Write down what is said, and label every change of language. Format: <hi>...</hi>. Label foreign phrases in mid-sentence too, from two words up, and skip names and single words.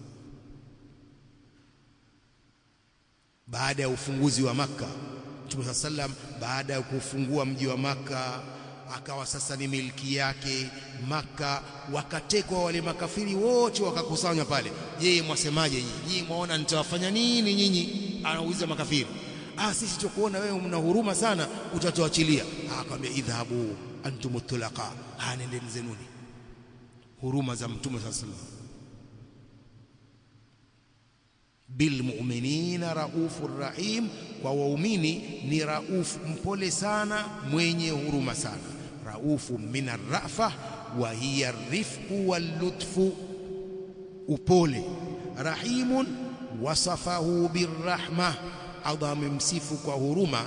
<sw>Baada ya ufunguzi wa Makka, Mtume sallam baada ya kufungua mji wa Makka akawa sasa ni milki yake Makka, wakatekwa wale makafiri wote wakakusanywa pale. Je, mwasemaje nyinyi? Mwaona nitawafanya nini nyinyi? Anauliza makafiri. sisi tukuona wewe mna huruma sana, utatuachilia. Akamwambia</sw> <ar>اذهبوا أنتم الطلقاء,</ar> <sw>nendeni zenuni. Huruma za Mtume</sw> <ar>صلى الله عليه وسلم. بالمؤمنين رؤوف رحيم,</ar> <sw>kwa waumini ni rauf, mpole sana, mwenye huruma sana.</sw> <ar>رؤوف من الرأفة وهي الرفق واللطف,</ar> <sw>upole.</sw> <ar>رحيم وصفه بالرحمة,</ar> <sw>Allah amemsifu kwa huruma.</sw>